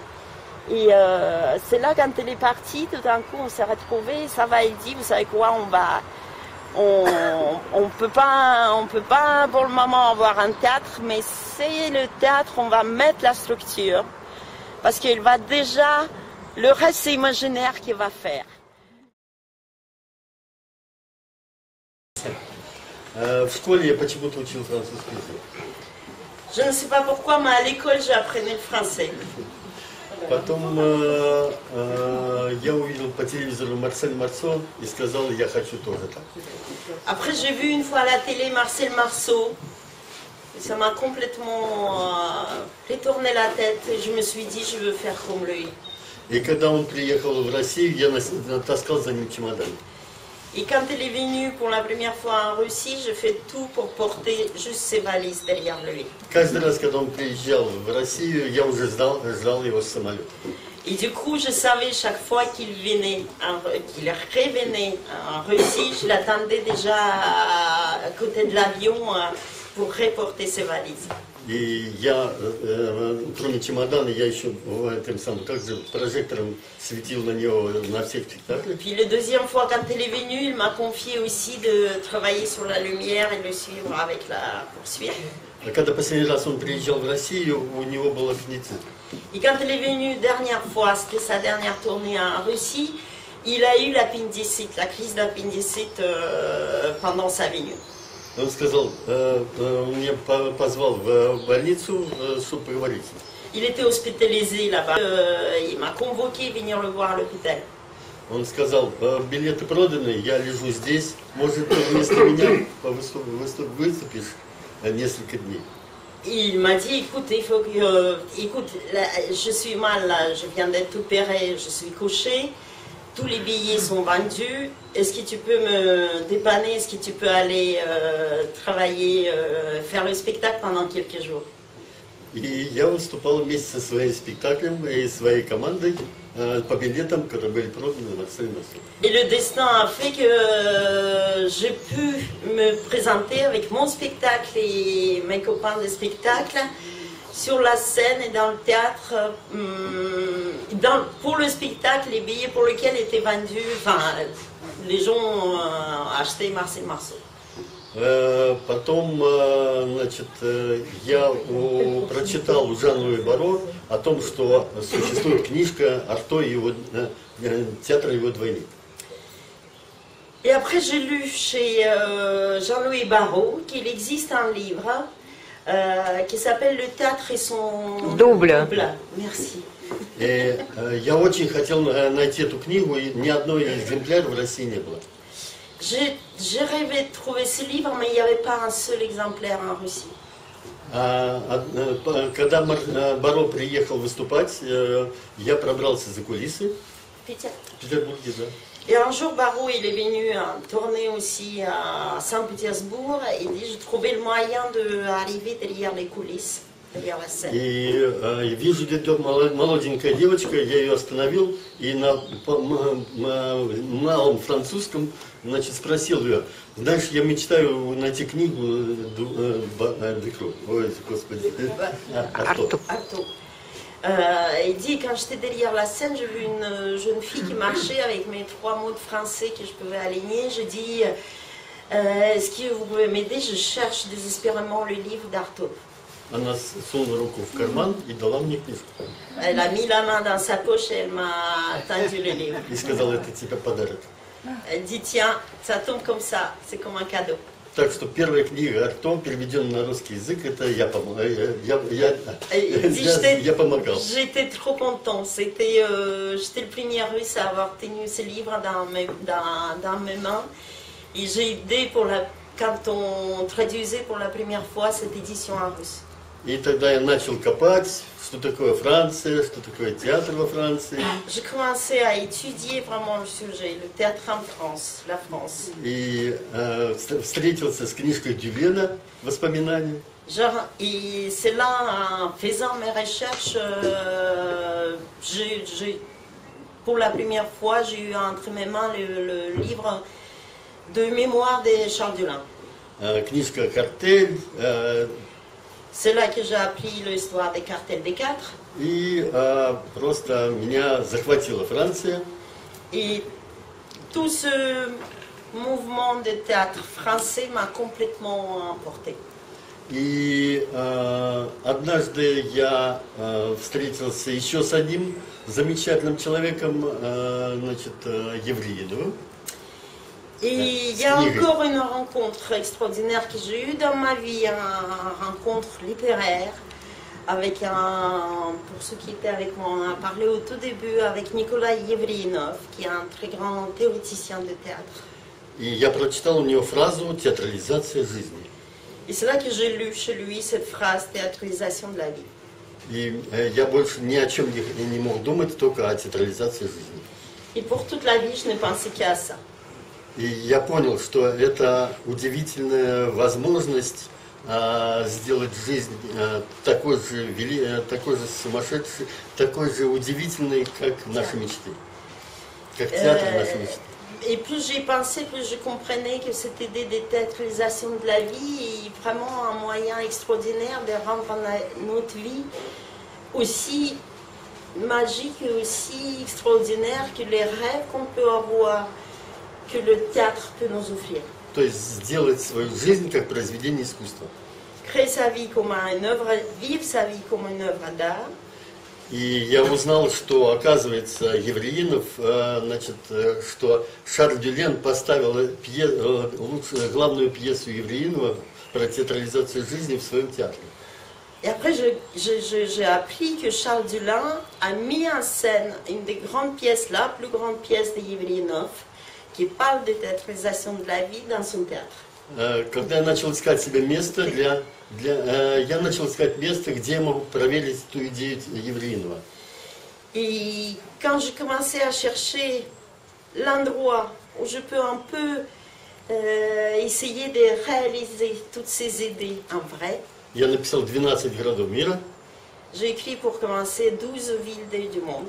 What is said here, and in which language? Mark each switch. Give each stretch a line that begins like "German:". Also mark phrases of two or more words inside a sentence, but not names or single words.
French: Et c'est là, quand elle est partie, tout d'un coup, on s'est retrouvés. Ça va, il dit, vous savez quoi, on peut pas pour le moment avoir un théâtre, mais c'est le théâtre, on va mettre la structure. Parce qu'il va déjà, le reste, c'est imaginaire qu'il va faire.
Russian: В школе почему-то учил французский язык.
French: Je ne sais pas pourquoi, mais à l'école, j'ai appris le français.
Russian: Потом я увидел по телевизору Марсель Марсо и сказал, я хочу тоже так.
French: Après, j'ai vu une fois à la télé Marcel Marceau. Et ça m'a complètement retourné la tête. Et je me suis dit, je veux faire comme lui.
Russian: И когда он приехал в Россию, я таскал за ним чемодан.
French: Et quand elle est venue pour la première fois en Russie, je fais tout pour porter juste ses valises derrière lui.
Russian: Каждый раз, когда он приезжал в Россию, я уже ждал его с самолета.
French: Et du coup, je savais chaque fois qu'il revenait en Russie, je l'attendais déjà à côté de l'avion pour reporter ses valises.
Russian: И я, кроме чемодана, я еще тем самым, как же, прожектором светил на него на всех спектаклях.
French: Puis la deuxième fois, quand elle est venue, il m'a confié aussi de travailler sur la lumière et de le suivre avec la poursuite.
Russian: А когда последний раз он приезжал в Россию, у него был аппендицит.
French: Et quand elle est venue dernière fois, c'était sa dernière tournée en Russie, il a eu l'appendicite, la crise d'appendicite pendant sa venue.
Russian: Он сказал, он меня позвал в больницу, чтобы поговорить.
French: Il était hospitalisé là-bas. Il m'a convoqué venir le voir à l'hôpital.
Russian: Он сказал, билеты проданы, я лежу здесь, может, ты вместо меня выступишь несколько дней.
French: Il m'a dit, écoute, là, je suis mal, là, je viens d'être opéré, je suis couché, tous les billets sont vendus, est-ce que tu peux me dépanner, est-ce que tu peux aller travailler, faire le spectacle pendant quelques jours?
Russian: И я выступал вместе со своим спектаклем и своей командой по билетам, которые были проданы на целый носу.
French: Et le destin a fait que j'ai pu me présenter avec mon spectacle et mes copains de spectacle sur la scène et dans le théâtre. Pour le spectacle, les billets pour lesquels étaient vendus, enfin, les gens ont acheté Marcel Marceau.
Russian: Потом, значит, я прочитал у Жана-Луи Барро о том, что существует книжка Арто и его театр его двойник.
French: Et après, j'ai lu chez Jean-Louis Barrault qu'il existe un livre qui s'appelle Le théâtre et son double. Merci.
Russian: И я очень хотел найти эту книгу, и ни одного экземпляра в России не было.
French: J'ai rêvé de trouver ce livre, mais il n'y avait pas un seul exemplaire en Russie.
Russian: Когда Барро приехал выступать, я пробрался за кулисы в Петербурге, да.
French: Et un jour, Barrault, il est venu tourner aussi à Saint-Pétersbourg et il dit, j'ai trouvé le moyen d'arriver derrière les coulisses, derrière la scène.
Russian: И вижу, где молоденькая девочка, я ее остановил и на малом французском, значит, спросил ее, знаешь, я мечтаю найти книгу Декро, ой, господи, Арто.
French: Il dit, quand j'étais derrière la scène, j'ai vu une jeune fille qui marchait avec mes 3 mots de français que je pouvais aligner. Je dis, est-ce que vous pouvez m'aider? Je cherche désespérément le livre d'Artaud.
Russian: Она сунула руку в карман и дала мне книжку.
French: Elle a mis la main dans sa poche et elle m'a tendu le livre.
Russian: И сказала, это тебе подарок.
French: Elle dit, tiens, ça tombe comme ça, c'est comme un cadeau.
Russian: Так что первая книга Арто, переведенная на русский язык, это я помогал.
French: J'étais trop content. J'étais le premier russe à avoir tenu ce livre dans mes mains. Et j'ai aidé quand on traduisait pour la première fois cette édition en russe.
Russian: И тогда я начал копать, что такое Франция, что такое театр во Франции.
French: J'ai commencé à étudier vraiment le sujet, le théâtre en France, la France.
Russian: И встретился с книжкой Дювена «Воспоминания».
French: Et c'est là, en faisant mes recherches, pour la première fois, j'ai eu entre mes mains le livre de mémoire de Charles Dulin.
Russian: Книжка «Картель».
French: C'est là que j'ai appris l'histoire des cartels des 4.
Russian: И просто меня захватила Франция.
French: Et tout ce mouvement de théâtre français m'a complètement emporté.
Russian: И однажды я встретился еще с одним замечательным человеком, значит, Евриидовым.
French: Et il y a encore une rencontre extraordinaire que j'ai eue dans ma vie, une rencontre littéraire avec pour ceux qui étaient avec moi, on a parlé au tout début avec Nicolas Евриинов, qui est un très grand théoricien de théâtre.
Russian: И я прочитал у него фразу «театрализация жизни».
French: Et c'est là que j'ai lu chez lui cette phrase « théâtralisation de la vie».
Russian: И я больше ни о чем не мог думать, только о театрализации жизни. Et pour toute la vie, je ne pensais qu'à ça. И я понял, что это удивительная возможность сделать жизнь такой же сумасшедшей, такой же удивительной, как наши мечты. Как театр нашей мечты.
French: Et plus j'y pensais, plus je comprenais que cette idée de théâtralisation de la vie est vraiment un moyen extraordinaire de rendre notre vie aussi magique et aussi extraordinaire que les rêves qu'on peut avoir, que le théâtre peut nous offrir.
Russian: То есть сделать свою жизнь как произведение искусства.
French: Créer sa vie comme une œuvre, vivre sa vie comme une œuvre d'art.
Russian: И я узнал, что, оказывается, Евреинов, значит, что Шарль Дюлен поставил главную пьесу Евреинова про театрализацию жизни в своем театре.
French: Et après, j'ai appris que Charles Dulin a mis en scène une des grandes pièces, la plus grande pièce de Евреинов, qui parle de théâtralisation de la vie dans son théâtre.
Russian: Когда я начал искать себе место я начал искать место, где я могу проверить эту идею Евреинова.
French: Et quand j'ai commencé à chercher l'endroit où je peux un peu essayer de réaliser toutes ces idées en vrai,
Russian: Я написал 12 городов мира.
French: j'ai écrit pour commencer 12 villes du monde.